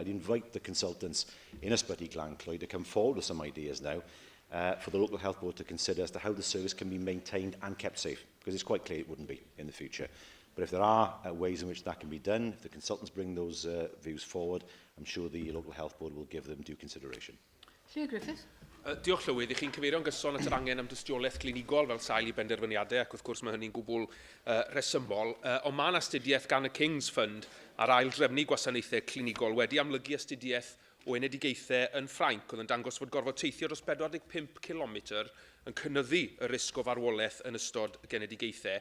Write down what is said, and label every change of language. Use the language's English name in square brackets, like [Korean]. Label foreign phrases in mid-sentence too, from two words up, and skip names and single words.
[English] I'd invite the consultants in Ysbyty Llawn to come forward with some ideas now for the local health board to consider as to how the service can be maintained and kept safe, because it's quite clear it wouldn't be in the future. But if there are ways in which that can be done, if the consultants bring those views forward, I'm sure the local health board will give them due consideration. Llyr Griffith. [Welsh] Diolch Llywydd, I chi'n cyfeirio'n gyson at yr angen am dystiolaeth clinigol fel sail I benderfyniadau, ac wrth gwrs mae hynny'n gwbl resymol. Ond mae'n astudiaeth gan y King's Fund ar ail drefnu gwasanaethau clinigol wedi amlygu astudiaeth o enedigaethau yn Ffrainc, oedd yn dangos fod gorfod teithio dros 45 km yn cynyddu y risg o farwolaeth yn ystod y genedigaethau.